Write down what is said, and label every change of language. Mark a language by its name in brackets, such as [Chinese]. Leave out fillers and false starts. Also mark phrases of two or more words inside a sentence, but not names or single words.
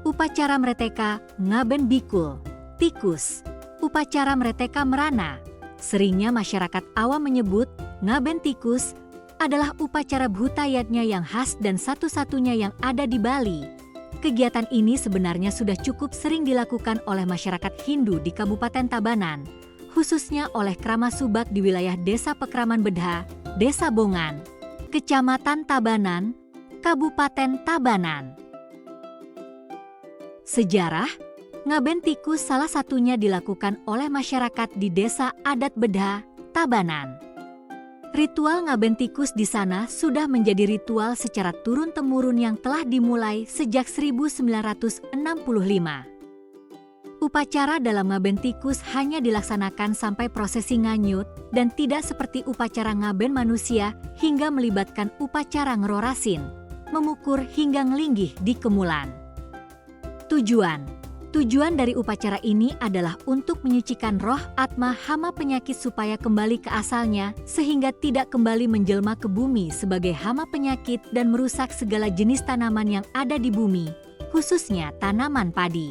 [Indonesian] Upacara Mreteka Ngaben Bikul, Tikus. Upacara Mreteka Merana, seringnya masyarakat awam menyebut Ngaben Tikus, adalah upacara bhutayatnya yang khas dan satu-satunya yang ada di Bali. Kegiatan ini sebenarnya sudah cukup sering dilakukan oleh masyarakat Hindu di Kabupaten Tabanan, khususnya oleh Krama Subak di wilayah Desa Pekraman Bedha, Desa Bongan, Kecamatan Tabanan, Kabupaten Tabanan. Sejarah, Ngaben Tikus salah satunya dilakukan oleh masyarakat di Desa Adat Bedha, Tabanan. Ritual Ngaben Tikus di sana sudah menjadi ritual secara turun-temurun yang telah dimulai sejak 1965. Upacara dalam Ngaben Tikus hanya dilaksanakan sampai prosesi nganyut dan tidak seperti upacara ngaben manusia hingga melibatkan upacara ngerorasin, memukur hingga ngelinggih di kemulan. Tujuan dari upacara ini adalah untuk menyucikan roh atma hama penyakit supaya kembali ke asalnya sehingga tidak kembali menjelma ke bumi sebagai hama penyakit dan merusak segala jenis tanaman yang ada di bumi, khususnya tanaman padi.